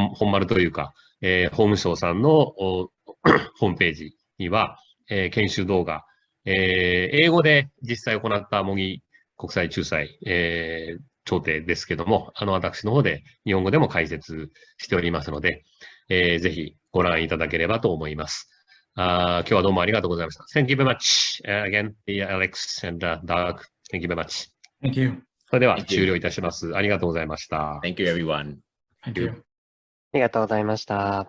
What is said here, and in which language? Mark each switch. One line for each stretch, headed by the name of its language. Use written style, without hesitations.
Japanese: 丸というか、法務省さんのホームページには、研修動画、英語で実際行った模擬国際仲裁、調停ですけども、私の方で日本語でも解説しておりますので、ぜひご覧いただければと思います。今日はどうもありがとうございました。
English: Thank you very much. Again, Alex and Doug, thank you very much. Thank you.
Japanese: それでは終了いたします。ありがとうございました。
English: Thank you, everyone. Thank you.
Japanese: ありがとうございました。